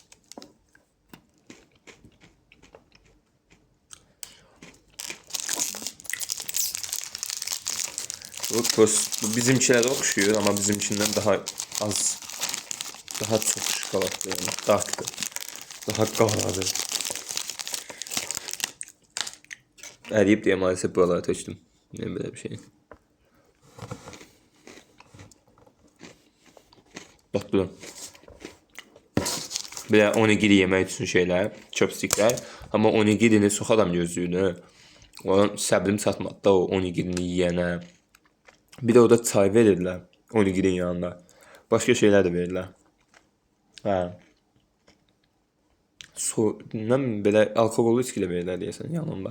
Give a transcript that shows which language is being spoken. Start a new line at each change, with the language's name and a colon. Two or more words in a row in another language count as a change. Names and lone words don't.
Turkish: Bu bizimkilere okşuyor ama bizimkinden daha az, daha çok şokolatlı yani, darktır, daha qaradır.
Azerbaijani: Əriyib diye maalesef buralara tökdüm.
Turkish: Yani böyle bir şey. Bak bu.
Azerbaijani: Belə onigiri yemək üçün şeylər, chopsticklər. Amma onigirini çox adam gözləyir. Onun səbrim çatmadı da o onigirini yeyənə. Bir də orada çay verirlər onigirin yanında. Başqa şeylər də verirlər. Hə. Belə alkoqollu içki də verirlər deyəsən yanında.